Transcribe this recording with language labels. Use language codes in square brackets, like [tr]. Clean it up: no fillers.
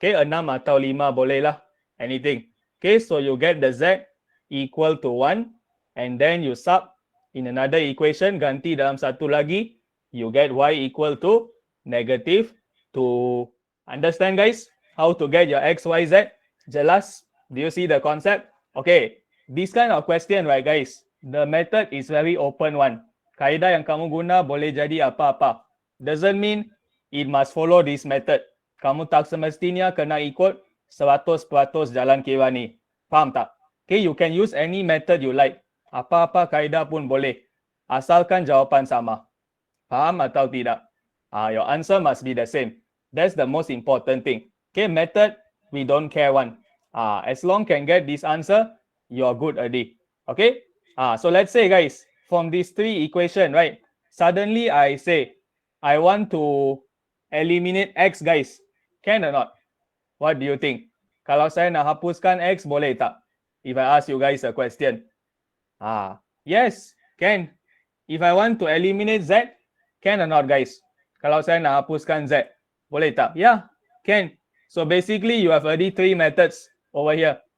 [en] Okay, [ms] 6 atau 5 boleh lah. [en] Anything. Okay, so you get the z equal to 1 and then you sub in another equation, [ms] ganti dalam satu lagi, [en] you get y equal to negative 2. Understand guys? How to get your x, y, z? Jelas? Do you see the concept? Okay, this kind of question, right guys, the method is very open one. [ms] Kaedah yang kamu guna boleh jadi apa-apa. [en] Doesn't mean it must follow this method. [ms] Kamu tak semestinya kena ikut 100% jalan kira ni. Faham tak? [en] Okay, you can use any method you like. [ms] Apa-apa kaedah pun boleh. Asalkan jawapan sama. Faham atau tidak? [en] Your answer must be the same. That's the most important thing. Okay, method, we don't care one. As long can get this answer, you're good already. Okay? So let's say guys, from these 3 equation, right? Suddenly I say, I want to eliminate x guys. Can or not? What do you think? [ms] Kalau saya nak hapuskan x, boleh tak? [en] If I ask you guys a question. Yes, can. If I want to eliminate z, can or not guys? [ms] Kalau saya nak hapuskan z, boleh tak? [en] Yeah, can. So basically you have already 3 methods over here.